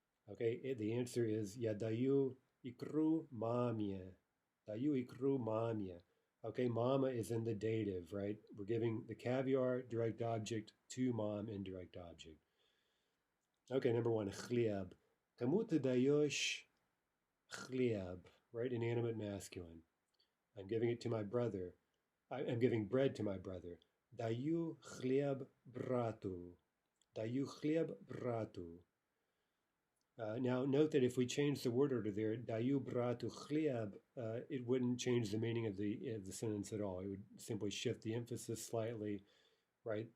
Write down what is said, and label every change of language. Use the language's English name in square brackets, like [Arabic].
[English] Okay, the answer is [Russian] я даю икру маме. Даю икру маме. [English] Okay, mama is in the dative, right? We're giving the caviar, direct object, to mom, indirect object. Okay, number one, хлеб. [Russian] Кому ты даешь хлеб, right? [English] Inanimate masculine. I'm giving it to my brother. I'm giving bread to my brother. [Russian] Даю хлеб брату. Даю хлеб брату. [English] Now, note that if we change the word order there, [Russian] dаю bratу хлеб, [English] it wouldn't change the meaning of the sentence at all. It would simply shift the emphasis slightly, right?